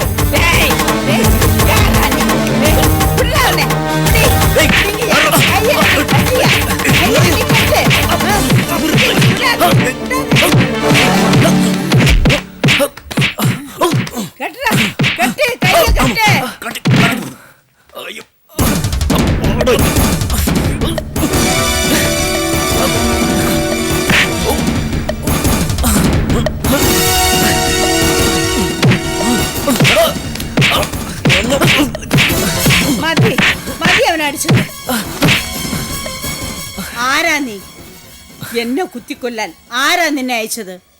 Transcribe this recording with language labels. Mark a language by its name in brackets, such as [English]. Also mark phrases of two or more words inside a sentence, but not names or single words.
[Tamil] டேய் டேய் யாரா நீ டேய் பிடி அவனை பிடி பிடிங்கய்யா ஐயா ஐயா ஐயா நீ கட்டு கட்டு கையை கட்டு ஐயோ [Malayalam] മതി മതി അവൻ അടിച്ചത് ആരാ നീ എന്നെ കുത്തിക്കൊല്ലാൻ ആരാ നിന്നെ അയച്ചത്